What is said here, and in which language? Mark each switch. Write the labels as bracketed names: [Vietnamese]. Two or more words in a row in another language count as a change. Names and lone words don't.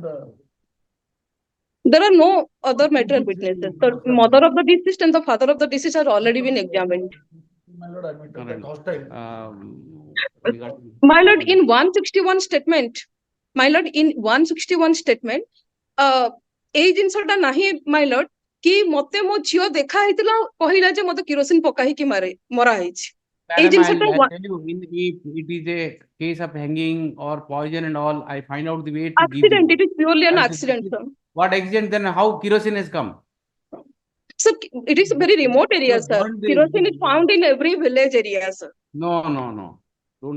[English] There are no other material witnesses. The mother of the deceased and the father of the deceased are already been examined. my lord, I mean, All that right. hostile. My lord, in 161 statement, my lord, in 161 statement, [Odia] ଏଇ ଜିନିଷଟା ନାହିଁ [English] my lord, [Odia] କି ମତେ ମୋ ଝିଅ ଦେଖା ହେଇଥିଲା କହିଲା ଯେ ମତେ କିରୋସିନ ପକା ହେଇକି ମରା ହେଇଛି। ଏଇ [English] Madam, [Odia] ଜିନିଷଟା [English] I'll tell you, if it is a case of hanging or poison and all, I find out the way to give accident, it the is purely an I'll say, accident, sir. What accident, then how kerosene has come? Sir, it is a very remote area, You sir. burned the- Kerosene is found in every village area, sir. No. Don't